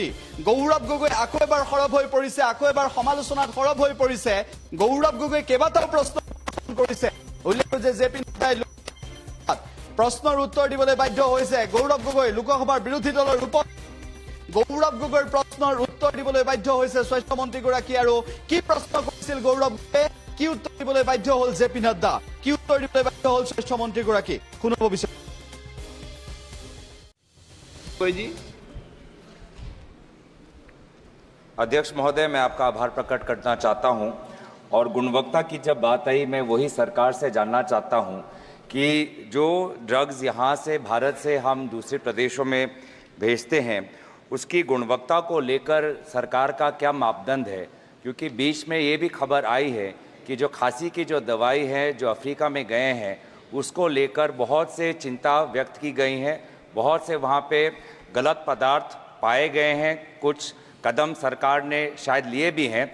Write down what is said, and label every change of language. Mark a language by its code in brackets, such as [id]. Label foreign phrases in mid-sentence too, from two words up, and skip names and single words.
[as] গৌৰৱ গগৈ আকৌ এবাৰ সৰব হৈ পৰিছে আকৌ এবাৰ সমালোচনাত সৰব হৈ পৰিছে গৌৰৱ গগৈ কেইবাটাও প্ৰশ্ন উত্থাপন কৰিছে উল্লেখ যে জেপি নাড্ডাই প্ৰশ্নৰ উত্তৰ দিবলৈ বাধ্য হৈছে গৌৰৱ গগৈ লোকসভাৰ বিৰোধী দলৰ গৌৰৱ গগৈৰ প্ৰশ্নৰ উত্তৰ দিবলৈ বাধ্য হৈছে স্বাস্থ্য মন্ত্ৰীগৰাকী আৰু কি প্ৰশ্ন কৰিছিল গৌৰৱ গগৈয়ে কি উত্তৰ দিবলৈ বাধ্য হ'ল জেপি নাড্ডা কি উত্তৰ দিবলৈ বাধ্য হ'ল স্বাস্থ্য মন্ত্ৰীগৰাকী শুনিব বিচাৰিছো [hi] अध्यक्ष महोदय, मैं आपका आभार प्रकट करना चाहता हूं और गुणवत्ता की जब बात आई मैं वही सरकार से जानना चाहता हूं कि जो ड्रग्स यहां से भारत से हम दूसरे प्रदेशों में भेजते हैं उसकी गुणवत्ता को लेकर सरकार का क्या मापदंड है, क्योंकि बीच में ये भी खबर आई है कि जो खांसी की जो दवाई है जो अफ्रीका में गए हैं उसको लेकर बहुत से चिंता व्यक्त की गई है, बहुत से वहाँ पे गलत पदार्थ पाए गए हैं, कुछ कदम सरकार ने शायद लिए भी हैं।